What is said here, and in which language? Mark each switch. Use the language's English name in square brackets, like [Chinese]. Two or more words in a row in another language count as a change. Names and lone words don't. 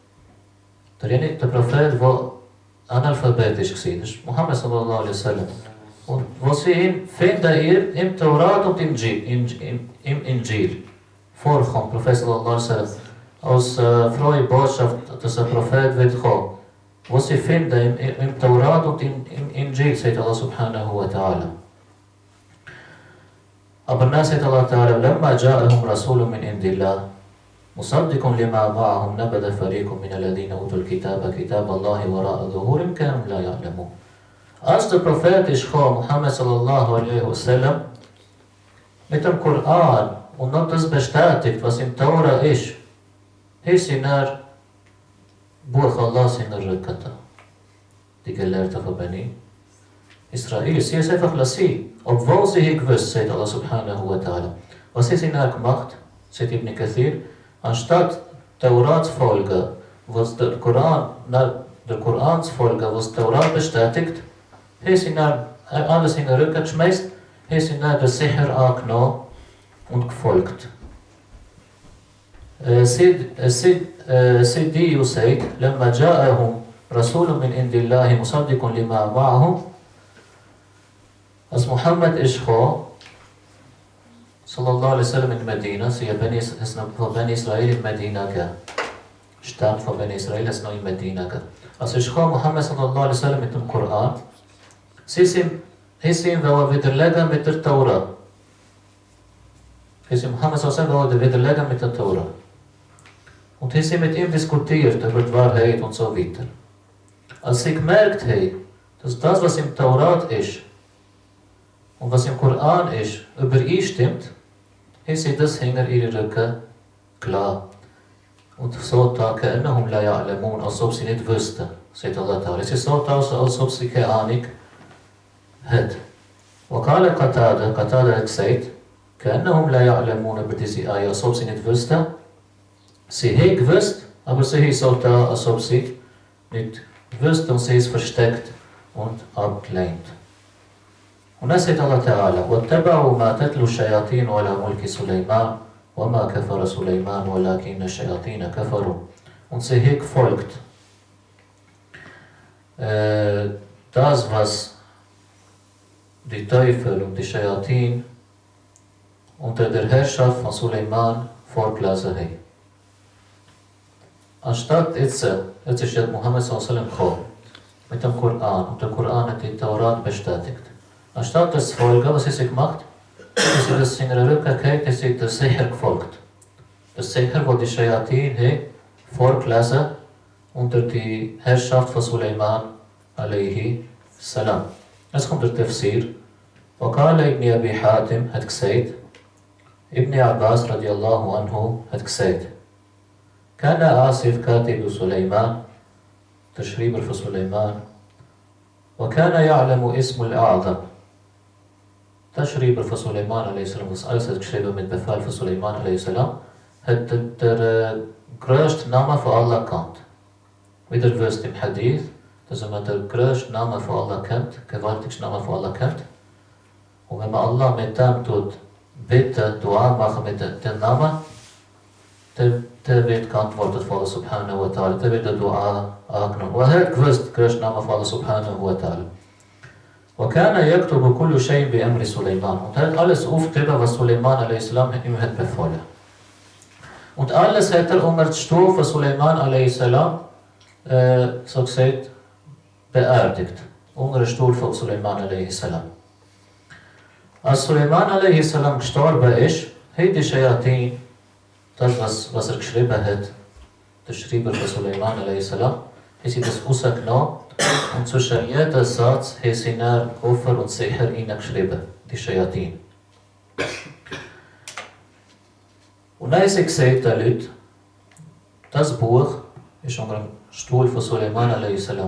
[German] Der Prophet, der analphabetisch war, das ist Muhammad [Arabic] صلى الله عليه وسلم. [German] Und wo sie ihn finden im Taurat und im Injil vorkommt, Prophet [Arabic] صلى الله عليه وسلم, [German] als frohe Botschaft, dass der Prophet wird kommen. Wo sie finden im Taurat und im Injil, sagt Allah [Arabic] سبحانه وتعالى. [German] Aber dann sagt [Arabic] الله تعالى, لما جاءهم رسول من عند الله مصدق لما معهم نبذ فريق من الذين أوتوا الكتاب كتاب الله وراء ظهورهم كانوا لا يعلمون. [German] Als der Prophet ist gekommen, Muhammad [Arabic] صلى الله عليه وسلم, [German] mit dem Koran und noch das bestätigt, was im Torah ist, ist sie nach Buch Allahs in der Rücken. Die Gelehrten von Bani Israel, sie ist einfach lassen, obwohl sie hier gewusst, sagt Allah [Arabic] سبحانه وتعالى. [German] Was ist sie nach gemacht? Sagt Ibn Kathir, anstatt Torah zu folgen, was der Koran zu folgen, was Torah bestätigt, hat sie alles in den Rücken geschmeißt, hat sie der Sicher angenommen und gefolgt. Siddiyu sagt, [Arabic] لما جاءهم رسول من عند الله مصدق لما معهم. [German] Als Muhammad ist gekommen, [Arabic] صلى الله عليه وسلم [German] in Medina, sie es noch von Bani Israel in Medina gegeben. Stamm von Bani Israel es noch in Medina gegeben. Als ist gekommen, Muhammad [Arabic] صلى الله عليه وسلم [German] mit dem Koran, sie sind widerlegen mit der Torah. Muhammad [Arabic] صلى الله عليه وسلم [German] widerlegen mit der Torah. Und sie mit ihm diskutiert über die Wahrheit und so weiter. Als sie gemerkt haben, dass das, was im Torah ist und was im Koran ist, übereinstimmt, haben sie das hinter ihren Rücken klar. Und so [Arabic] كأنهم لا يعلمون, [German] als ob sie nicht wüssten, sagt [Arabic] الله تعالى. [German] Es ist so, als ob sie keine Ahnung hat. [Arabic] وقال قتادة [German] hat gesagt, [Arabic] كأنهم لا يعلمون [German] über diese Ayah, als ob sie nicht wüssten. Sie haben gewusst, aber sie haben so da, als ob sie nicht wüssten und sie ist versteckt und abgelehnt. Und dann sagt [Arabic] الله تعالى, وَاتَّبَعُوا مَا تَتْلُو الشَّيَاطِينُ عَلَى مُلْكِ سُلَيْمَانَ وَمَا كَفَرَ سُلَيْمَانُ وَلَكِنَّ الشَّيَاطِينَ كَفَرُوا. [German] Und sie haben gefolgt. Das, was die Teufel und die Shayatin unter der Herrschaft von Suleiman vorgelesen haben. Anstatt jetzt ist ja Muhammad [Arabic] صلى الله عليه وسلم [German] gekommen mit dem Koran und der Koran hat die Taurat bestätigt. Anstatt das zu folgen, was sie gemacht? Sie das in der Rücken gehabt, sie das sicher gefolgt. Das sicher, wo die Shayatin haben vorgelesen unter die Herrschaft von Suleiman [Arabic] عليه السلام. [German] Jetzt kommt der Tafsir. [Arabic] وقال ابن أبي حاتم [German] hat gesagt, Ibn Abbas [Arabic] رضي الله عنه [German] hat gesagt, [Arabic] كان آسف كاتب سليمان, [German] der Schreiber von Suleiman, [Arabic] وكان يعلم اسم الأعظم, [German] der Schreiber von Suleiman a.s., was alles hat geschrieben mit Befehl von Suleiman a.s., hat der größte Name von Allah gekannt. Wie ihr wisst im Hadith, dass man den größten Namen von Allah kennt, gewaltigsten Namen von Allah kennt. Und wenn man Allah mit dem tut, bitte, Dua machen mit dem Namen, der wird geantwortet von Allah [Arabic] سبحانه وتعالى, [German] der wird der Dua angenommen. Und er hat gewusst, der größte Name von Allah [Arabic] سبحانه وتعالى. وكان يكتب كل شيء بأمر سليمان. [German] Und er hat alles aufgeschrieben, was Suleiman a.s. ihm hat befohlen. Und alles hat er unter die Stuhl von Suleiman a.s. So gesagt, beerdigt. Unter den Stuhl von Suleiman a.s. Als Suleiman a.s. gestorben ist, hat die Shayatin, das was er geschrieben hat, der Schreiber von Suleiman a.s., hat sie das rausgenommen und zwischen jedem Satz hat sie nach Kufr und Sicher hineingeschrieben, die Shayatin. Und dann hat sie gesagt, den Leuten, das Buch war unter dem Stuhl von Suleiman a.s.